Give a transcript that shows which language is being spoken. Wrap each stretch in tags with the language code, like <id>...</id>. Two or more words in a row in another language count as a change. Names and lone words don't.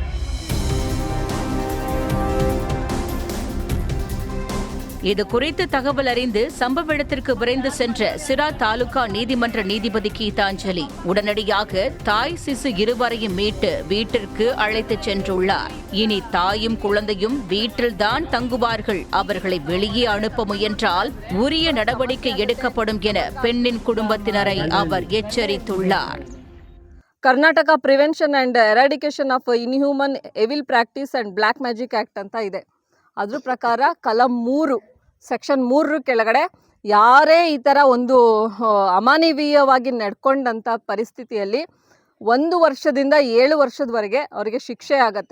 <ta>இது குறித்து தகவல் அறிந்து சம்பவ இடத்திற்கு விரைந்து சென்ற சிரா தாலுகா நீதிமன்ற நீதிபதி கீதாஞ்சலி உடனடியாக தாய் சிசு இருவரையும் மீட்டு வீட்டிற்கு அழைத்துச் சென்றுள்ளார். இனி தாயும் குழந்தையும் வீட்டில்தான் தங்குவார்கள். அவர்களை வெளியே அனுப்ப முயன்றால் உரிய நடவடிக்கை எடுக்கப்படும் என பெண்ணின் குடும்பத்தினரை அவர் எச்சரித்துள்ளார்.</ta> <kn>ಕರ್ನಾಟಕ ಪ್ರಿವೆನ್ಷನ್ ಅಂಡ್ ಎರಾಡಿಕೇಶನ್ ಆಫ್ ಇನ್ಹ್ಯೂಮನ್ ಎವಿಲ್ ಪ್ರಾಕ್ಟೀಸ್ ಅಂಡ್ ಬ್ಲ್ಯಾಕ್ ಮ್ಯಾಜಿಕ್ ಆಕ್ಟ್ ಅಂತ ಇದೆ. ಅದ್ರ ಪ್ರಕಾರ ಕಲಂ 3 ಸೆಕ್ಷನ್ 3 ಕೆಳಗಡೆ ಯಾರೇ ಈ ಥರ ಒಂದು ಅಮಾನವೀಯವಾಗಿ ನಡ್ಕೊಂಡಂಥ ಪರಿಸ್ಥಿತಿಯಲ್ಲಿ 1 ವರ್ಷದಿಂದ 7 ವರ್ಷದವರೆಗೆ ಅವರಿಗೆ ಶಿಕ್ಷೆ ಆಗತ್ತೆ.</kn>